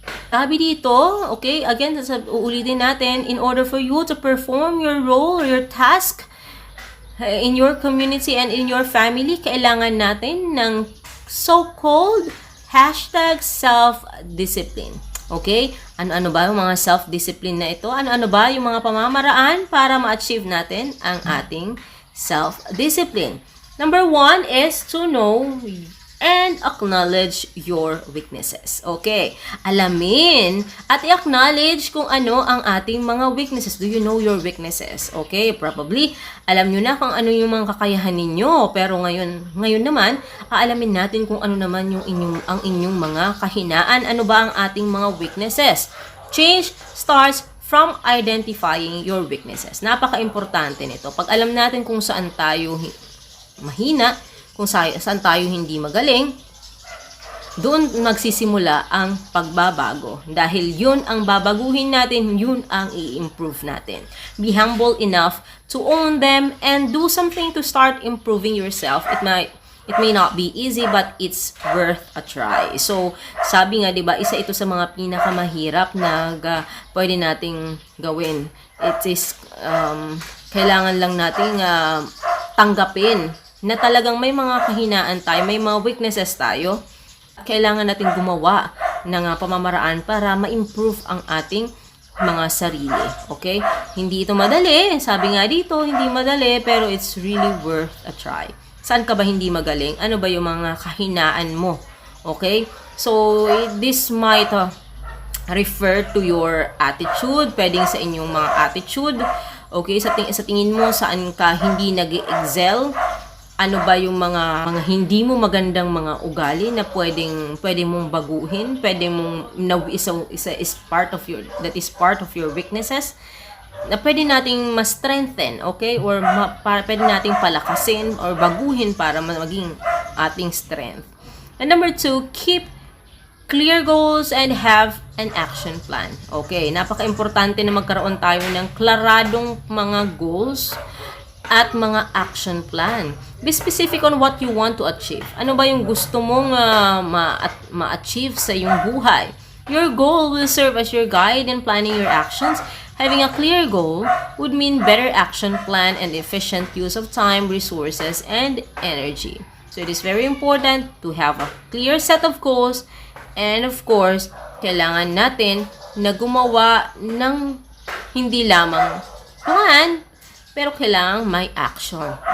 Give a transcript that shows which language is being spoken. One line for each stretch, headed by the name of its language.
Filipino: Sabi dito,
English: okay, again,
Filipino: uulitin natin,
English: in order for you to perform your role or your task in your community and in your family,
Filipino: kailangan natin ng
English: so-called #self-discipline. Okay?
Filipino: Ano-ano ba yung mga self-discipline na ito? Ano-ano ba yung mga pamamaraan para ma-achieve natin ang ating self-discipline?
English: Number 1 is to know and acknowledge your weaknesses. Okay.
Filipino: Alamin at i-acknowledge kung ano ang ating mga weaknesses.
English: Do you know your weaknesses? Okay.
Filipino: Probably, alam nyo na kung ano yung mga kakayahan ninyo. Pero ngayon naman, aalamin natin kung ano naman yung ang inyong mga kahinaan. Ano ba ang ating mga weaknesses?
English: Change starts from identifying your weaknesses.
Filipino: Napaka-importante nito. Pag alam natin kung saan tayo mahina, kung saan tayo hindi magaling, doon magsisimula ang pagbabago. Dahil yun ang babaguhin natin, yun ang i-improve natin.
English: Be humble enough to own them and do something to start improving yourself. It may not be easy, but it's worth a try.
Filipino: So, sabi nga, 'di ba, isa ito sa mga pinakamahirap na pwede nating gawin. It is kailangan lang nating tanggapin na talagang may mga kahinaan tayo, may mga weaknesses tayo. Kailangan natin gumawa ng pamamaraan para ma-improve ang ating mga sarili. Okay? Hindi ito madali. Sabi nga dito, hindi madali, pero
English: it's really worth a try.
Filipino: Saan ka ba hindi magaling? Ano ba yung mga kahinaan mo?
English: Okay? So, this might refer to your attitude.
Filipino: Pwedeng sa inyong mga attitude. Okay? Sa tingin mo, saan ka hindi nag-excel? Ano ba yung mga hindi mo magandang mga ugali na pwedeng mong baguhin, pwedeng mong isa
English: is part of your weaknesses
Filipino: na pwede nating ma-strengthen, okay? Or pwede nating palakasin or baguhin para maging ating strength.
English: And number 2, keep clear goals and have an action plan.
Filipino: Okay, napaka-importante na magkaroon tayo ng klaradong mga goals at mga action plan.
English: Be specific on what you want to achieve.
Filipino: Ano ba yung gusto mong ma-achieve sa iyong buhay?
English: Your goal will serve as your guide in planning your actions. Having a clear goal would mean better action plan and efficient use of time, resources, and energy. So it is very important to have a clear set of goals, and of course,
Filipino: kailangan natin na gumawa ng hindi lamang plan, pero kailangan may action.